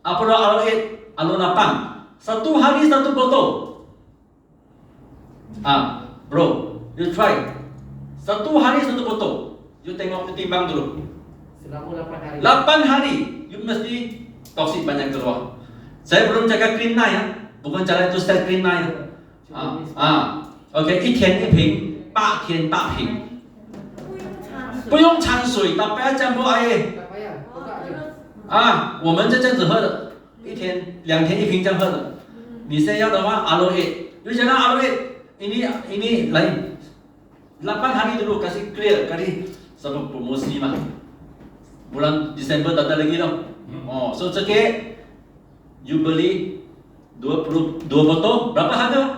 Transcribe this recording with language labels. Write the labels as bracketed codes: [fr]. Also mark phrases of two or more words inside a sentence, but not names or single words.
[ms] Apa dah Aloe 8? Aloe 8. Satu hari satu botol. [en] Bro, you try. [ms] Satu hari satu botol. You tengok timbang dulu. Selama 8 hari. 8 hari, you mesti toksik banyak keluar. Saya belum cakap [en] clean night [ms] bukan cara itu [en] start clean night OK， [zh] 一天一瓶，8天8瓶。不用掺水，打不要这样不哎。 [ms] Tak payah. Buka je. [zh] 我们就这样子喝的，一天2天1瓶这样喝的。你现在要的话 [ms] ，Aloe 8，you jangan Aloe 8，ini lain。8 hari dulu kasih clear, kasih sebab promosi mah. Bulan Desember tak ada lagi tau. So cekik, you beli 22 botol, berapa harga?